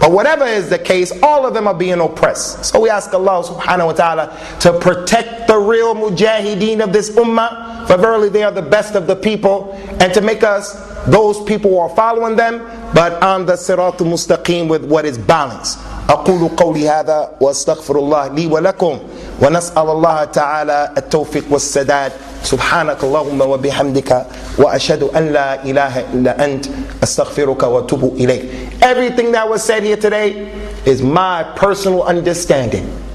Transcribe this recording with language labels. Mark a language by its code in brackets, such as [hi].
[en] But whatever is the case, all of them are being oppressed. So we ask Allah subhanahu wa ta'ala to protect the real mujahideen of this ummah, for verily they are the best of the people, and to make us those people who are following them, but on the siratul mustaqim with what is balanced. [ar] أقول قولي هذا وأستغفر الله لي ولكم ونسأل الله تعالى التوفيق والسداد سبحانك اللهم وبحمدك وأشهد أن لا إله إلا أنت أستغفرك وأتوب إليك. [en] Everything that was said here today is my personal understanding.